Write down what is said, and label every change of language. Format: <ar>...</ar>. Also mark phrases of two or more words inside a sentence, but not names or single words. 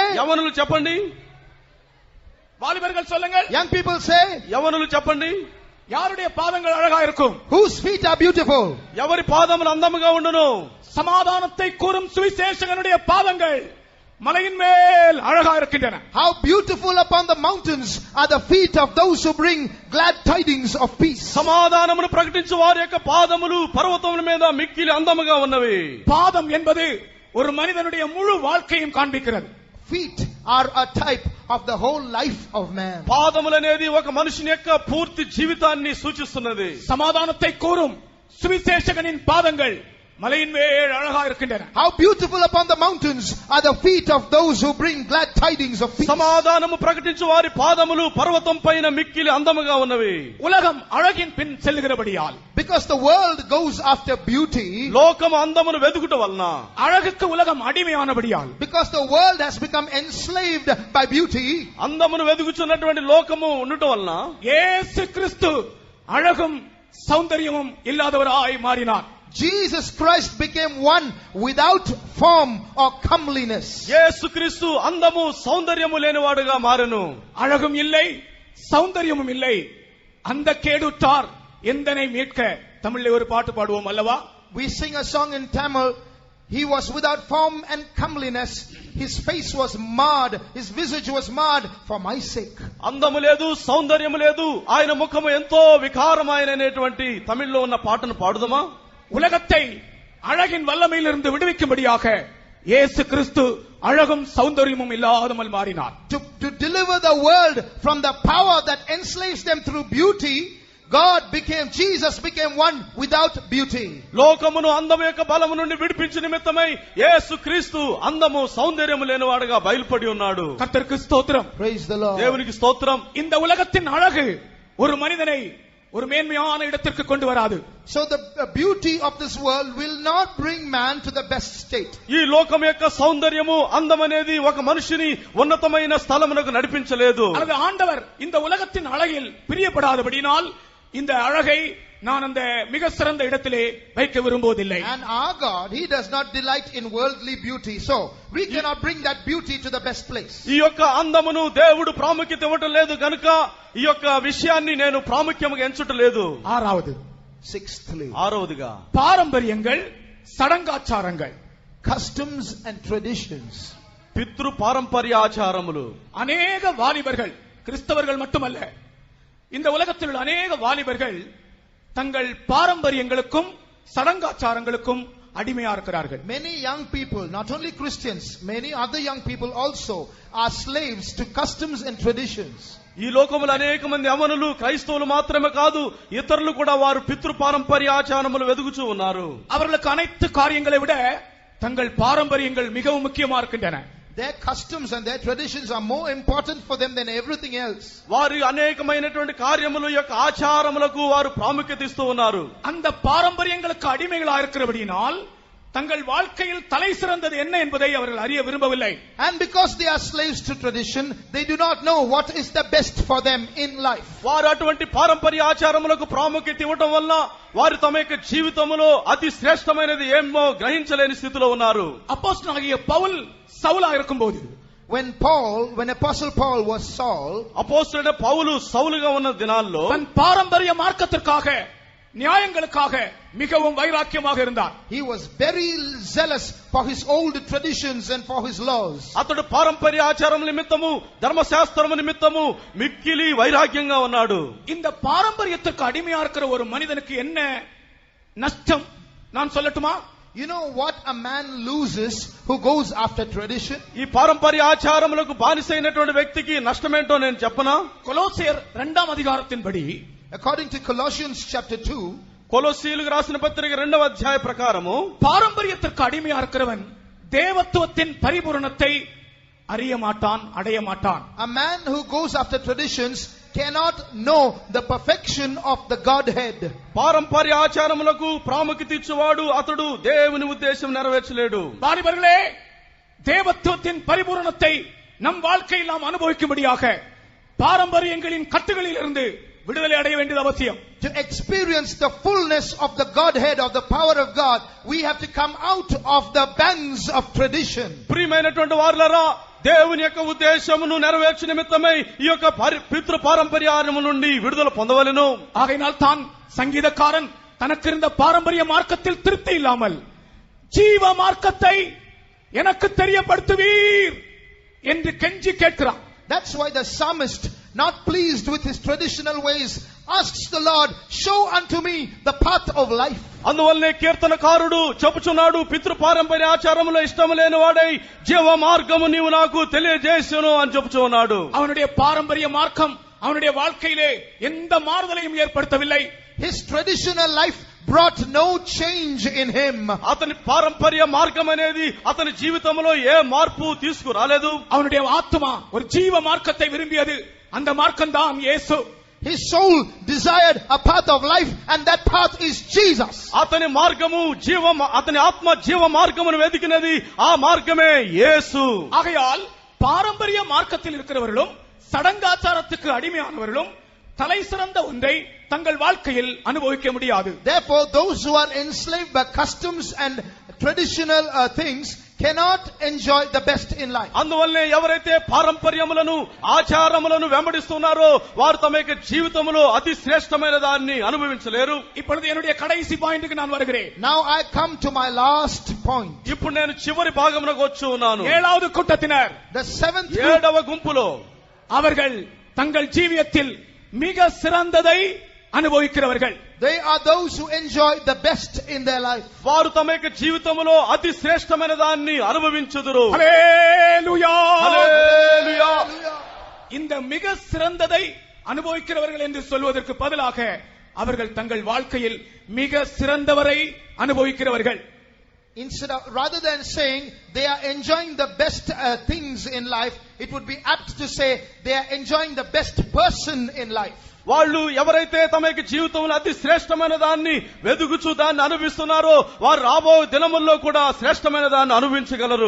<te>యవనులు చెప్పండి.</te> <ta>வாலிபர்கள் சொல்லுங்கள்.</ta> <en>Young people say.</en> <te>యవనులు చెప్పండి.</te> <ta>யாருடைய பாதங்கள் அழகா இருக்கும்?</ta> <en>Whose feet are beautiful?</en> <te>ఎవరి పాదములు అందముగా ఉండును?</te> <ta>சமாதானத்தை கூறும் சுவிசேஷகனுடைய பாதங்கள் மலையின் மேல் அழகா இருக்கின்றன.</ta> <en>How beautiful upon the mountains are the feet of those who bring glad tidings of peace.</en> <te>సమాధానమును ప్రకటించు వారి యొక్క పాదములు పర్వతముల మీద మిక్కిలి అందముగా ఉన్నవి.</te> <ta>பாதம் என்பது ஒரு மனிதனுடைய முழு வாழ்க்கையும் காண்பிக்கிறது.</ta> <en>Feet are a type of the whole life of man.</en> <te>పాదములు అనేది ఒక మనుషుని యొక్క పూర్తి జీవితాన్ని సూచిస్తున్నది.</te> <ta>சமாதானத்தை கூறும் சுவிசேஷகனின் பாதங்கள் மலையின் மேல் அழகா இருக்கின்றன.</ta> <en>How beautiful upon the mountains are the feet of those who bring glad tidings of peace.</en> <te>సమాధానము ప్రకటించు వారి పాదములు పర్వతం పైన మిక్కిలి అందముగా ఉన్నవి.</te> <ta>உலகம் அழகின் பின் செல்லுகிறபடியால்,</ta> <en>Because the world goes after beauty,</en> <te>లోకము అందమును వెతుకుట వలన,</te> <ta>அழகுக்கு உலகம் அடிமையானபடியால்,</ta> <en>because the world has become enslaved by beauty,</en> <te>అందమును వెతుకుచున్నటువంటి లోకము ఉండటం వలన</te> <ta>இயேசு கிறிஸ்து அழகும் சௌந்தரியமும் இல்லாதவராய் மாறினார்.</ta> <en>Jesus Christ became one without form or comeliness.</en> <te>యేసుక్రీస్తు అందము సౌందర్యము లేనివాడుగా మారెను.</te> <ta>அழகும் இல்லை, சௌந்தரியமும் இல்லை, அந்த கேடுற்றார் எந்தனை மீட்க. தமிழிலே ஒரு பாட்டு பாடுவோம் அல்லவா?</ta> <en>We sing a song in Tamil. He was without form and comeliness. His face was marred. His visage was marred for my sake.</en> <te>అందము లేదు, సౌందర్యము లేదు, ఆయన ముఖము ఎంతో వికారమైనటువంటి తమిళ్లో ఉన్న పాటను పాడుదమా?</te> <ta>உலகத்தை அழகின் வல்லமையிலிருந்து விடுவிக்கும்படியாக இயேசு கிறிஸ்து அழகும் சௌந்தரியமும் இல்லாமல் மாறினார்.</ta> <en>To deliver the world from the power that enslaves them through beauty, Jesus became one without beauty.</en> <te>లోకమును అందము యొక్క బలము నుండి విడిపించు నిమిత్తమై యేసుక్రీస్తు అందము సౌందర్యము లేనివాడుగా బయలుపడి ఉన్నాడు.</te> <ta>கர்த்தருக்கு ஸ்தோத்திரம்.</ta> <en>Praise the Lord.</en> <te>దేవునికి స్తోత్రం.</te> <ta>இந்த உலகத்தின் அழகு ஒரு மனிதனை ஒரு மேன்மையான இடத்திற்கு கொண்டு வராது.</ta> <en>So the beauty of this world will not bring man to the best state.</en> <te>ఈ లోకం యొక్క సౌందర్యము అందం అనేది ఒక మనిషిని ఉన్నతమైన స్థలమునకు నడిపించలేదు.</te> <ta>அது ஆண்டவர் இந்த உலகத்தின் அழகில் பிரியப்படாதபடியால் இந்த அழகை நான் அந்த மிக சிறந்த இடத்திலே வைக்க விரும்புவதில்லை.</ta> <en>And our God, He does not delight in worldly beauty. So we cannot bring that beauty to the best place.</en> <te>ఈ యొక్క అందమును దేవుడు ప్రాముఖ్యత ఇవ్వటం లేదు కనుక ఈ యొక్క విషయాన్ని నేను ప్రాముఖ్యముగా ఎంచుటలేదు.</te> <en>Sixthly,</en> <te>ఆరవదిగా</te> <ta>பாரம்பரியங்கள், சடங்காச்சாரங்கள்,</ta> <en>customs and traditions.</en> <te>పితృ పారంపర్య ఆచారములు.</te> <ta>அநேக வாலிபர்கள், கிறிஸ்தவர்கள் மட்டுமல்ல, இந்த உலகத்தில் உள்ள அநேக வாலிபர்கள் தங்கள் பாரம்பரியங்களுக்கும் சடங்காச்சாரங்களுக்கும் அடிமையா இருக்கிறார்கள்.</ta> <en>Many young people, not only Christians, many other young people also are slaves to customs and traditions.</en> <te>ఈ లోకములో అనేక మంది యవనులు క్రైస్తవులు మాత్రమే కాదు, ఇతరులు కూడా వారు పితృ పారంపర్య ఆచారములు వెదుగుచూ ఉన్నారు.</te> <ta>அவர்களுக்கு அனைத்து காரியங்களை விட தங்கள் பாரம்பரியங்கள் மிகவும் முக்கியமா இருக்கின்றன.</ta> <en>Their customs and their traditions are more important for them than everything else.</en> <te>వారి అనేకమైనటువంటి కార్యముల యొక్క ఆచారములకు వారు ప్రాముఖ్యత ఇస్తూ ఉన్నారు.</te> <ta>அந்த பாரம்பரியங்களுக்கு அடிமைகளா இருக்கிறபடியினால் தங்கள் வாழ்க்கையில் தலை சிறந்தது என்ன என்பதை அவர்கள் அறிய விரும்பவில்லை.</ta> <en>And because they are slaves to tradition, they do not know what is the best for them in life.</en> <te>వారు అటువంటి పారంపర్య ఆచారములకు ప్రాముఖ్యత ఇవ్వడం వల్ల వారు తమ యొక్క జీవితంలో అతి శ్రేష్టమైనది ఏమో గ్రహించలేని స్థితిలో ఉన్నారు.</te> <ta>அப்போஸ்தலனாகிய பவுல் சவுலா இருக்கும்போது</ta> <en>When Apostle Paul was Saul,</en> <te>అపోస్తలుడైన పౌలు సౌలుగా ఉన్న దినాల్లో</te> <ta>தன் பாரம்பரிய மார்க்கத்திற்காக நியாயங்களுக்காக மிகவும் வைராக்கியமாக இருந்தார்.</ta> <en>he was very zealous for his old traditions and for his laws.</en> <te>అతడు పారంపర్య ఆచారం నిమిత్తము ధర్మశాస్త్రము నిమిత్తము మిక్కిలి వైరాగ్యంగా ఉన్నాడు.</te> <ta>இந்த பாரம்பரியத்திற்கு அடிமையா இருக்கிற ஒரு மனிதனுக்கு என்ன நஷ்டம் நான் சொல்லட்டுமா?</ta> <en>You know what a man loses who goes after tradition?</en> <te>ఈ పారంపర్య ఆచారములకు బానిసైనటువంటి వ్యక్తికి నష్టమేంటో నేను చెప్పనా?</te> <ta>கொலோசியர் 2ஆம் அதிகாரத்தின்படி</ta> <en>According to Colossians chapter 2,</en> <te>కొలొస్సీయులకు రాసిన పత్రిక 2వ అధ్యాయ ప్రకారము</te> <ta>பாரம்பரியத்திற்கு அடிமையா இருக்கிறவன் தேவத்துவத்தின் பரிபூரணத்தை அறிய மாட்டான், அடைய மாட்டான்.</ta> <en>a man who goes after traditions cannot know the perfection of the Godhead.</en> <te>పారంపర్య ఆచారములకు ప్రాముఖ్యత ఇచ్చేవాడు అతడు దేవుని ఉద్దేశం నెరవేర్చలేడు.</te> <ta>வாலிபர்களே, தேவத்துவத்தின் பரிபூரணத்தை நம் வாழ்க்கையில் நாம் அனுபவிக்கும்படியாக பாரம்பரியங்களின் கட்டுகளில் இருந்து விடுதலை அடைய வேண்டியது அவசியம்.</ta> <en>To experience the fullness of the Godhead, of the power of God, we have to come out of the bands of tradition.</en> <te>ప్రియమైనటువంటి వారులారా, దేవుని యొక్క ఉద్దేశమును నెరవేర్చు నిమిత్తమై ఈ యొక్క పితృ పారంపర్యము నుండి విడుదల పొందవలెను.</te> <ta>ஆகையினால் தான் சங்கீதக்காரன் தனக்கு இருந்த பாரம்பரிய மார்க்கத்தில் திருப்தி இல்லாமல் ஜீவ மார்க்கத்தை எனக்கு தெரியப்படுத்துவீர் என்று கெஞ்சி கேட்கிறான்.</ta> <en>That's why the psalmist, not pleased with his traditional ways, asks the Lord, show unto me the path of life.</en> <te>అందువల్లనే కీర్తనకారుడు చెప్పుచున్నాడు, పితృ పారంపర్య ఆచారములో ఇష్టం లేని వాడై జీవ మార్గము నీవు నాకు తెలియజేసును అని చెప్పుచూ ఉన్నాడు.</te> <ta>அவனுடைய பாரம்பரிய மார்க்கம் அவனுடைய வாழ்க்கையிலே எந்த மாறுதலையும் ஏற்படுத்தவில்லை.</ta> <en>His traditional life brought no change in him.</en> <te>అతని పారంపర్య మార్గం అనేది అతని జీవితంలో ఏ మార్పు తీసుకురాలేదు.</te> <ta>அவனுடைய ஆத்துமா ஒரு ஜீவ மார்க்கத்தை விரும்பியது. அந்த மார்க்கம் தான் இயேசு.</ta> <en>His soul desired a path of life, and that path is Jesus.</en> <te>అతని మార్గము అతని ఆత్మ జీవ మార్గమును వెతికినది, ఆ మార్గమే యేసు.</te> <ta>ஆகையால் பாரம்பரிய மார்க்கத்தில் இருக்கிறவர்களும் சடங்காச்சாரத்துக்கு அடிமையானவர்களும் தலை சிறந்த ஒன்றை தங்கள் வாழ்க்கையில் அனுபவிக்க முடியாது.</ta> <en>Therefore, those who are enslaved by customs and traditional things cannot enjoy the best in life.</en> <te>అందువల్లే ఎవరైతే పారంపర్యములను ఆచారములను వెంబడిస్తున్నారో వారు తమ యొక్క జీవితంలో అతి శ్రేష్టమైన దాన్ని అనుభవించలేరు.</te> <ta>இப்பொழுது என்னுடைய கடைசி பாயிண்ட்க்கு நான் வருகிறேன்.</ta> <en>Now I come to my last point.</en> <te>ఇప్పుడు నేను చివరి భాగమునకు వచ్చి ఉన్నాను.</te> <ta>7வது கூட்டத்தினர்,</ta> <en>The seventh group,</en> <te>7వ గుంపులో</te> <ta>அவர்கள் தங்கள் ஜீவியத்தில் மிக சிறந்ததை அனுபவிக்கிறவர்கள்.</ta> <en>they are those who enjoy the best in their life.</en> <te>వారు తమ యొక్క జీవితంలో అతి శ్రేష్టమైన దాన్ని అనుభవించుదురు.</te> <ta>ஹல்லேலூயா!</ta> <te>హల్లెలూయా!</te> <en>Hallelujah.</en> <ta>இந்த மிக சிறந்ததை அனுபவிக்கிறவர்கள் என்று சொல்வதற்கு பதிலாக அவர்கள் தங்கள் வாழ்க்கையில் மிக சிறந்தவரை அனுபவிக்கிறவர்கள்.</ta> <en>Rather than saying they are enjoying the best things in life, it would be apt to say they are enjoying the best person in life.</en> <te>వాళ్ళు ఎవరైతే తమ యొక్క జీవితంలో అతి శ్రేష్టమైన దాన్ని వెదుగుచూ దాన్ని అనుభవిస్తున్నారో వారు రాబో దినముల్లో కూడా శ్రేష్టమైన దాన్ని అనుభవించగలరు.</te>